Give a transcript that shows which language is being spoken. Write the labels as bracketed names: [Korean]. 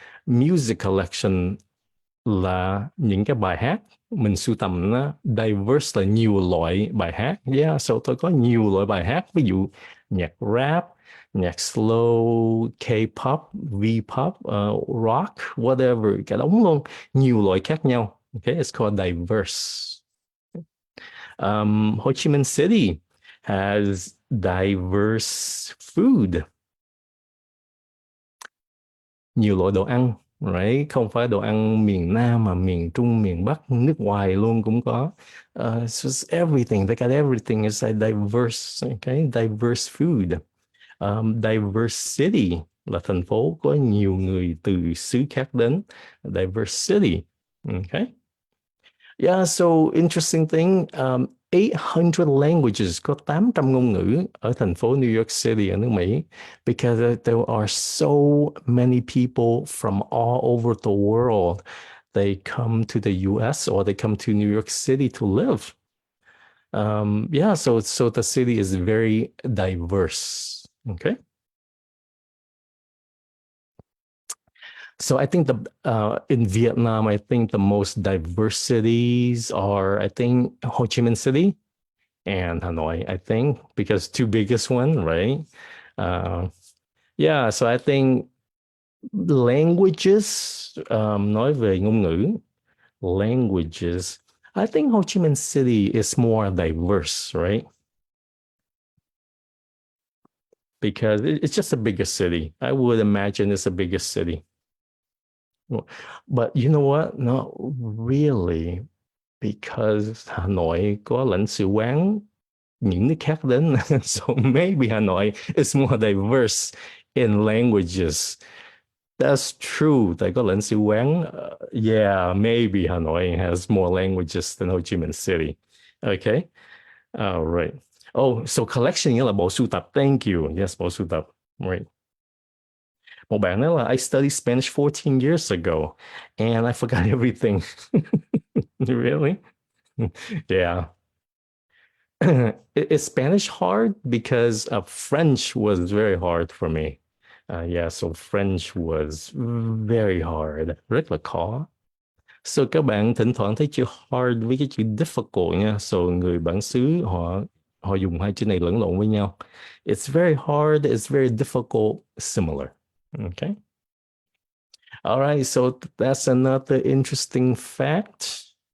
[Vietnamese] Music collection là những cái bài hát mình sưu tầm nó. Diverse là nhiều loại bài hát. Yeah, so tôi có nhiều loại bài hát. Ví dụ nhạc rap, nhạc slow, K-pop, V-pop, rock, whatever, cả đống luôn. Nhiều loại khác nhau. [English] Okay, it's called diverse. Ho Chi Minh City has diverse food. [Vietnamese] Nhiều loại đồ ăn, right? Không phải đồ ăn miền Nam mà miền Trung, miền Bắc, nước ngoài luôn cũng có. [English] So it's everything. They got everything. It's a diverse, okay? Diverse food. [Vietnamese] Diverse city là thành phố có nhiều người từ xứ khác đến. [English] Diverse city. Okay. Yeah, so interesting thing. 800 languages, [Vietnamese] có 800 ngôn ngữ ở thành phố New York City ở nước Mỹ, [English] because there are so many people from all over the world. They come to the US or they come to New York City to live. Yeah, so the city is very diverse. Okay. So I think in Vietnam, I think the most diverse cities are, I think, Ho Chi Minh City and Hanoi, I think, because two biggest one, right? Uh, yeah, so I think languages, [Vietnamese] nói về ngôn ngữ, [English] languages, I think Ho Chi Minh City is more diverse, right? Because it's just a bigger city. I would imagine it's a bigger city. But you know what? Not really, because [Vietnamese] Hà Nội có lãnh sự quán những nước khác đến. [English] So maybe Hà Nội is more diverse in languages. That's true. [Vietnamese] Tại có lãnh sự quán. [English] Yeah, maybe Hà Nội has more languages than Ho Chi Minh City. Okay. All right. [Vietnamese] Oh, so collection nghĩa là bộ sưu tập. [English] Thank you. Yes, [Vietnamese] bộ sưu tập. Right. Một bạn nói là [English] I studied Spanish 14 years ago and I forgot everything. Really? Yeah. Is Spanish hard? Because French was very hard for me. Yeah, so French was very hard. [Vietnamese] Rất là khó. So các bạn thỉnh thoảng thấy chữ hard với cái chữ difficult nha. So người bản xứ họ họ dùng hai chữ này lẫn lộn với nhau. [English] It's very hard, it's very difficult, similar. Okay. All right, so that's another interesting fact.